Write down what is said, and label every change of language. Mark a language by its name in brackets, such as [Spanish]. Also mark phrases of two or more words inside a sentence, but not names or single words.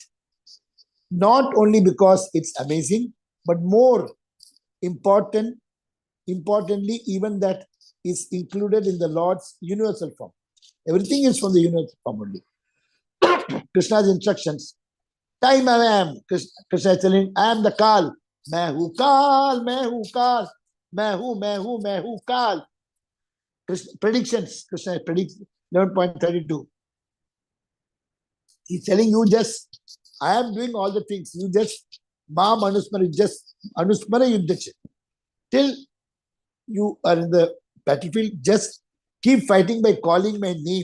[English] Not only because it's amazing, but more importantly, even that is included in the Lord's universal form. Everything is from the universal form only. Krishna's instructions. Time I am. Krishna is telling, I am the Kal. [Hindi] मैं हूँ काल, मैं हूँ काल। मैं हूँ काल. [English] Predictions. Krishna predicts 11.32. He's telling you just, I am doing all the things. You just, [Sanskrit] माम् अनुस्मर, just अनुस्मर युध्य च. [English] Till you are in the battlefield, just keep fighting by calling my name.